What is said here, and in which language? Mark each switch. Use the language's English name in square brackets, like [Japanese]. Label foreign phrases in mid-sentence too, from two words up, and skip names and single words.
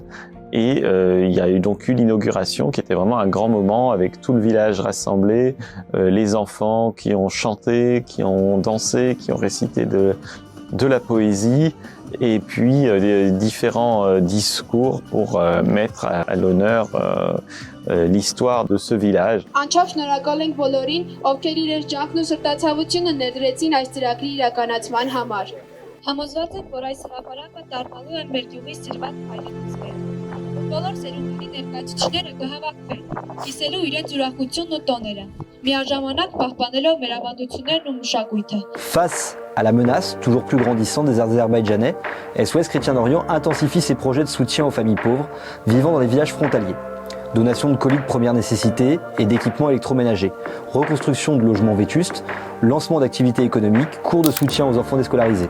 [French] Et il y a eu donc l'inauguration qui était vraiment un grand moment avec tout le village rassemblé, les enfants qui ont chanté, qui ont dansé, qui ont récité de la poésie, et puis différents discours pour mettre à l'honneur l'histoire de ce village. [Armenian] Անչափ շնորհակալ ենք բոլորին, ովքեր իրենց ջանքն ու սրտացավությունը ներդրեցին այս ծրագրի իրականացման համար։ Համոզված ենք, որ այս հրապարակը դառնալու է մեր գյուղի սիրված հայրենիքներ։ Բոլոր սերունդների ներկայացուցիչները կհավաքվեն, կիսելու իրենց ուրախությունն ու տոները, միաժամանակ պահպանելով մեր ավանդություններն ու մշակույթը։ [French] Face à la menace toujours plus grandissante des Azerbaïdjanais, SOS Chrétien d'Orient intensifie ses projets de soutien aux familles pauvres vivant dans les villages frontaliers. Donation de colis de première nécessité et d'équipements électroménagers, reconstruction de logements vétustes, lancement d'activités économiques, cours de soutien aux enfants déscolarisés.